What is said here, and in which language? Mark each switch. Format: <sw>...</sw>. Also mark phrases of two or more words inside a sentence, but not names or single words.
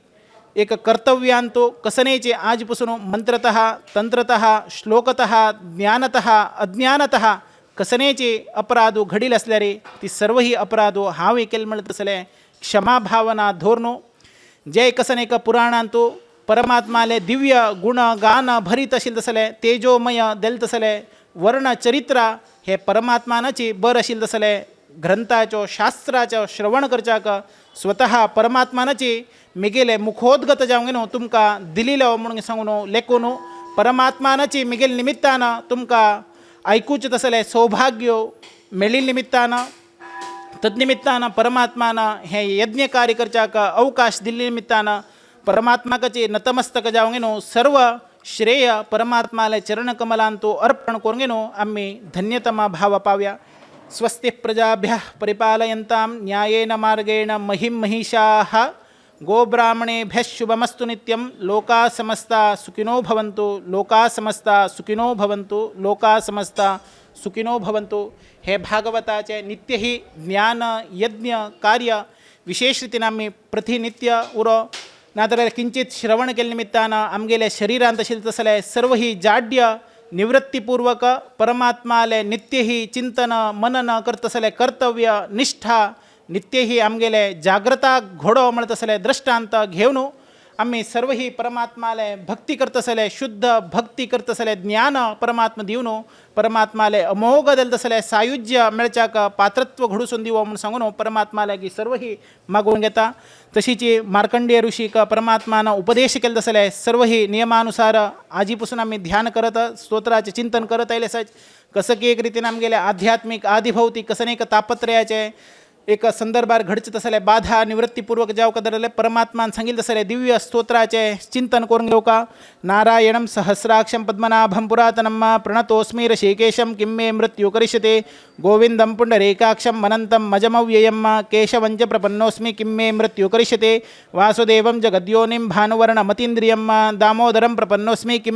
<kok>एक कर्तव्यांतो कसनेचे आजपासून मंत्रतः तंत्रतः श्लोकतः ज्ञानतः अज्ञानतः कसनेचे अपराधो घडील असल्यारे ती सर्वही अपराधो हांव केले म्हणत असले क्षमा भावना धोरणो जे कसनेक पुराणांतो परमात्माले दिव्य गुण गान भरीत अशिल तसले तेजोमय देल तसले वर्ण चरित्र हे परमात्मानाची बर अशिल तसले ग्रंथाचो शास्त्राचो श्रवण करच्याक स्वतः परमात्मानाची मिगेले मुखोद्गत जावंगेनो तुमकां दिलिलो म्हणून सांगून लेखून परमात्मानाची मिगेल निमित्तानं तुमकां ऐकूच तसले सौभाग्य मेळिल निमित्तानं तद्निमित्तानं परमात्मानं हे यज्ञ कार्य करच्याक अवकाश दिल्ले निमित्तानं परमात्माकाचे नतमस्तक जावंगेनो सर्व श्रेय परमात्माले चरणकमलांतो अर्पण करूंगेनो आम्ही धन्यतमा भाव पाव्या</kok> <sa>स्वस्ति प्रजाभ्यः परिपालयन्तां न्यायेन मार्गेण महिं महिषाः गोब्राह्मणेभ्यः शुभमस्तु नित्यं लोकाः समस्ताः सुखिनो भवन्तु लोकाः समस्ताः सुखिनो भवन्तु लोकाः समस्ताः सुखिनो भवन्तु</sa> <kok>हे भागवताचे नित्य ही ज्ञान यज्ञ कार्य विशेष रीतीन आम्ही प्रतिनित्य उरो नातर किंचित श्रवण केले निमित्तानं आमगेले शरीरांत आशिल्ले तसले सर्व ही जाड्य निवृत्तीपूर्वक परमात्माले नित्य ही चिंतन मनन करतसले कर्तव्य निष्ठा नित्य ही आमगेले जागृता घोडो म्हणतसले दृष्टांत घेवन आम्ही सर्व ही परमात्माले भक्ती करतसले शुद्ध भक्ती करतसले ज्ञान परमात्मा दिवन परमात्माले अमोघ देलतसले सायुज्य मेळच्याक पात्रत्व घडूसून दिवो म्हणून सांगून परमात्माले की सर्व ही मागून घेता तशीची मार्कंडेय ऋषीक परमात्मानं उपदेश केले तसले सर्व ही नियमानुसार आजीपासून आम्ही ध्यान करत स्तोत्राचे चिंतन करत आयले सच कसं की एक रीतीने आमगेले आध्यात्मिक आदिभौतिक कसं एक तापत्रयाचे एक संदर्भार घडचे तसले बाधा निवृत्तीपूर्वक जाव कदरले परमात्मान सांगितले तसले दिव्य स्तोत्राचे चिंतन करून घेऊ का</kok> <sa>नारायणं सहस्राक्षं पद्मनाभं पुरातनं प्रणतोस्मि ऋषिकेशं किं मे मृत्यु करिष्यते गोविंदं पुण्डरीकाक्षं मनन्तं मजमव्ययं केशवं च प्रपन्नोस्मि किं मे मृत्यु करिष्यते वासुदेवं जगद्योनिं भानुवर्णमतीन्द्रियं दामोदरं प्रपन्नोस्मि किं</sa>